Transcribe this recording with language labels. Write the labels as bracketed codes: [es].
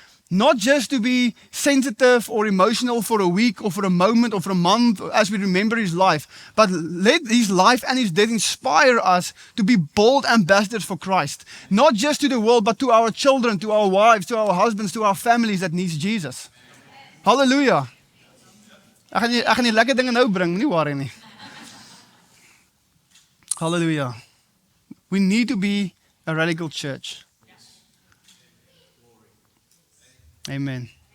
[en] Not just to be sensitive or emotional for a week or for a moment or for a month as we remember his life, but let his life and his death inspire us to be bold ambassadors for Christ. Not just to the world, but to our children, to our wives, to our husbands, to our families that needs Jesus. Hallelujah. [af] Ek gaan nie lekker dinge nou bring, nie waar nie. [en] Hallelujah. We need to be a radical church. Amen.